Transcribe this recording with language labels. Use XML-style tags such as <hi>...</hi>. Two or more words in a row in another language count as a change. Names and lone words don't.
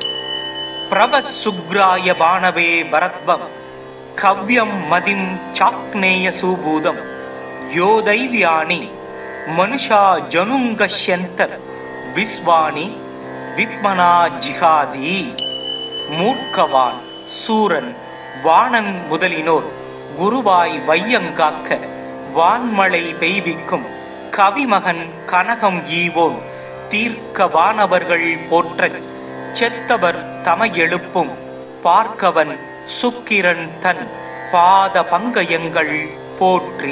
<sa>प्रवसुग्राय बाणवे भरद्वं कव्यं मदिं चाक्नेय सुबूदं यो दैव्यानि मनुषा जनुङ्गश्यन्त विश्वानि विद्मना जिहादि.</sa> <ta>மூர்க்கவான் சூரன் வாணன் முதலினோர் குருவாய் வையங்காக்க வான்மழை பெய்விக்கும் கவிமகன் கனகம் ஈவோன் தீர்க்க வானவர்கள் போற்றச் செத்தவர் தமை எழுப்பும் பார்க்கவன் சுக்கிரன் தன் பாத பங்கயங்கள் போற்றி.</ta>